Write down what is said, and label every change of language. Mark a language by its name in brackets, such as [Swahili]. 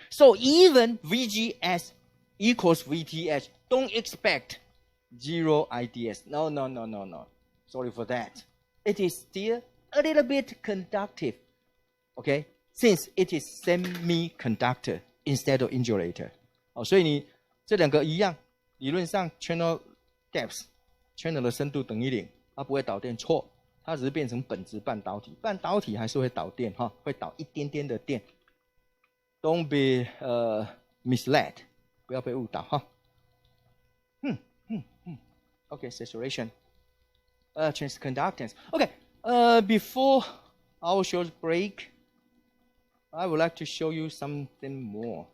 [English] So even VGS equals VTH, don't expect 0 IDS. No. Sorry for that. It is still a little bit conductive. Okay? Since it is semiconductor instead of insulator. [Chinese] 所以你这两个一样，理论上 channel depth channel 的深度等于0，它不会导电错，它只是变成本质半导体，半导体还是会导电哈，会导一点点的电。 [English] Don't be misled， [Chinese] 不要被误导哈。 [English] Okay, saturation, transconductance. Okay, before our short break, I would like to show you something more.